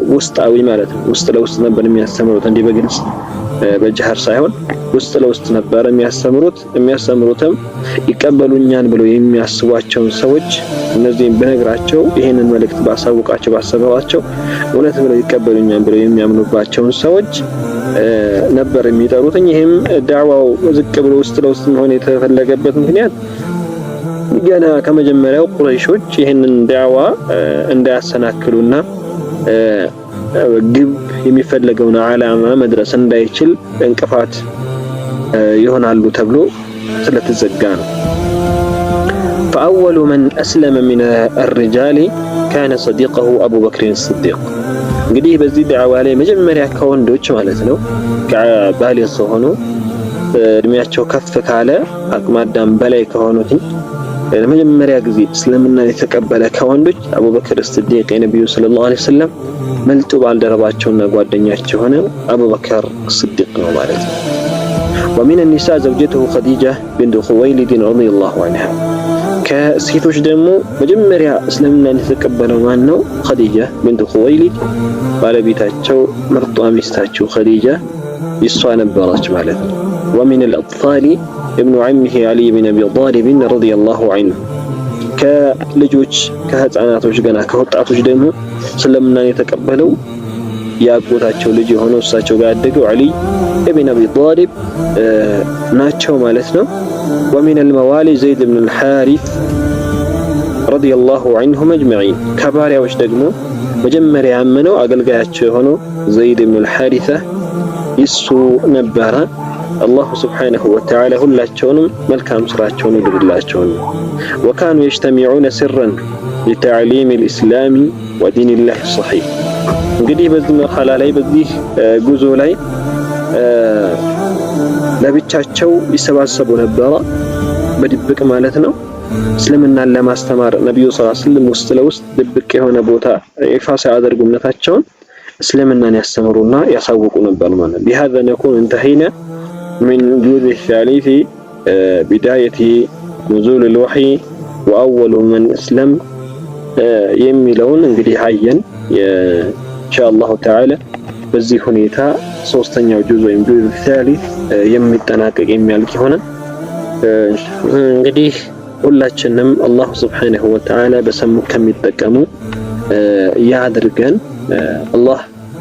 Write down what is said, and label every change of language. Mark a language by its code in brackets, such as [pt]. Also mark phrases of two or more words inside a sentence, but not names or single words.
[am] ውስጣዊ ማለት ነው። ውስጥ ለውስጥ ነበር የሚያስተምሩት፣ እንዲህ በግልጽ በጀህር ሳይሆን ውስጥ ለውስጥ ነበር የሚያስተምሩትም ይቀበሉኛል ብለው የሚያስቧቸውን ሰዎች እነዚህን በነግራቸው ይሄንን መልእክት ባሰባቸው እውነት ብለው ይቀበሉኛል ብለው የሚያምኑባቸውን ሰዎች ነበር የሚጠሩት። ይሄም ዳዕዋው ዝቅ ብሎ ውስጥ ለውስጥ መሆን የተፈለገበት ምክንያት ገና ከመጀመሪያው ቁረይሾች ይሄንን ዳዕዋ እንዳያሰናክሉና ግብ የሚፈለገውን ዓላማ መድረስ እንዳይችል እንቅፋት ይሆናሉ ተብሎ ስለተዘጋ ነው። [ar] فأول من أسلم من الرجال كان صديقه أبو [am] بكر الصديق። እንግዲህ በዚህ ዳዕዋ ላይ መጀመሪያ ከወንዶች ማለት ነው ባሊግ ሆኖ እድሜያቸው ከፍ ካለ አቅመ አዳም በላይ ከሆኑት ለመጀመሪያ ጊዜ እስልምና የተቀበለ ከወንዶች አቡበክር الصديق የነብዩ [ar] صلى الله عليه وسلم [am] መልጡ ባልደረባቸውና ጓደኛቸው ሆነ አቡበክር الصديق ነው ማለት ነው። [ar] ومن النساء زوجته خديجة بنت خويلد رضي الله عنها። [am] ከሴቶች ደግሞ መጀመሪያ እስልምናን የተቀበለው ማን ነው? ኸዲጃ ቢንት ኹወይሊድ ባለቤታቸው ምርጧ ሚስታቸው ኸዲጃ ይሷ ነበረች ማለት ነው። [ar] ومن الأطفال ابن عمه علي بن أبي طالب رضي الله [am] عنه። ከልጆች ከህፃናቶች ገና ከወጣቶች ደግሞ እስልምናን የተቀበለው ያጎታቸው ልጅ የሆነው እሳቸው ጋር ያደገው አሊ ኢብኑ አቢ ጣሊብ ናቸው ማለት ነው። [ar] ومن الموالي زيد بن الحارث رضي الله عنهم اجمعين። [am] ከባሪያዎች ደግሞ መጀመሪያ ያመነው አገልጋያቸው የሆነው ዘይድ ብን الحارث ይሱ ነበረ። [ar] الله سبحانه وتعالى [am] ሁላቸውንም መልካም ስራቸውን ይድርላቸው። [ar] وكانوا يجتمعون سرا لتعليم الإسلام ودين الله الصحيح። [am] እንግዲህ በዚህ መርሐላ ላይ በዚህ ጉዞ ላይ ለብቻቸው ይሰባሰቡ ነበረ፣ በድብቅ ማለት ነው። እስልምናን ለማስተማር ነብዩ [ar] صلى الله عليه وسلم [am] ውስጥ ለውስጥ ድብቅ የሆነ ቦታ ይፋ ሳያደርጉ እምነታቸውን እስልምናን ያስተምሩና ያሳውቁ ነበር ማለት ነው። بهذا [ar] نكون انتهينا من الجزء الثالث بداية نزول الوحي وأول من أسلم [am] የሚለውን እንግዲህ አየን [ar] إن شاء الله تعالى። [am] በዚህ ሁኔታ ሶስተኛው ጁዝ ወይም [ar] جزء الثالث [am] የሚጠናቀቅ የሚያልቅ ይሆናል። እንግዲህ ሁላችንም [ar] الله سبحانه وتعالى [am] በሰሙ ከሚጠቀሙ ያድርገን። አላህ